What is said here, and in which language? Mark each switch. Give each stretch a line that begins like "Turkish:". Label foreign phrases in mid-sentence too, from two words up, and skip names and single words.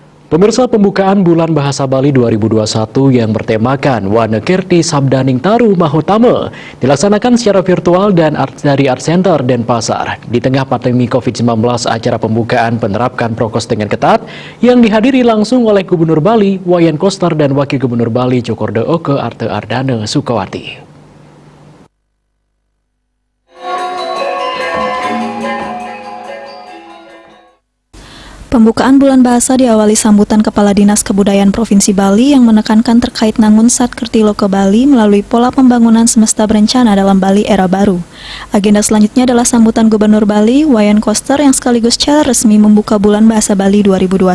Indonesian: Pemirsa, pembukaan Bulan Bahasa Bali 2021 yang bertemakan Wana Kirti Sabdaning Taru Mahutama dilaksanakan secara virtual dan dari Art Center Denpasar. Di tengah pandemi COVID-19, acara pembukaan menerapkan prokes dengan ketat yang dihadiri langsung oleh Gubernur Bali, Wayan Koster, dan Wakil Gubernur Bali, Cokorda Oke Arte Ardana Sukawati. Pembukaan Bulan Bahasa diawali sambutan Kepala Dinas Kebudayaan Provinsi Bali yang menekankan terkait Nangun Sat Kertilo ke Bali melalui pola pembangunan semesta berencana dalam Bali era baru. Agenda selanjutnya adalah sambutan Gubernur Bali, Wayan Koster, yang sekaligus secara resmi membuka Bulan Bahasa Bali 2021.